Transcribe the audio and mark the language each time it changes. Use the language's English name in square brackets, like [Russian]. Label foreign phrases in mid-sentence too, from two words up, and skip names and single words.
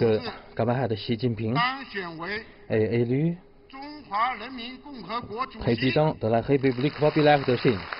[French] que [Chinese] 志 [French] camarade Xi Jinping [Chinese] 当选为 [French] est élu [Chinese] 中华人民共和国主席。 [French] président de la République populaire de Chine.